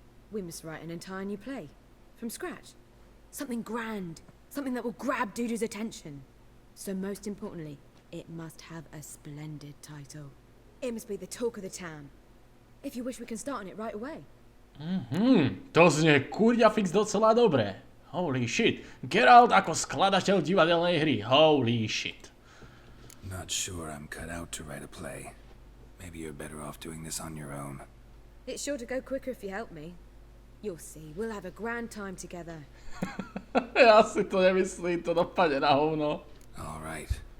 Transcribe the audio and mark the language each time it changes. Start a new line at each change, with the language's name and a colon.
English: We must write an entire new play. From scratch. Something grand. Something that will grab Dudu's attention. So most importantly, it must have a splendid title. It must be the talk of the town. If you wish, we can start on it right away.
Slovak: To znie kurňa fix docela dobre.
English: Holy shit.
Slovak: Geralt ako skladateľ divadelnej hry.
English: Holy shit. Not sure I'm cut out to write a play. Maybe you're better off doing this on your own. It's sure to go quicker if you help me. You'll see, we'll have a grand time together.
Slovak: Ja si to nemyslím, to dopadne na hovno.
English: All right.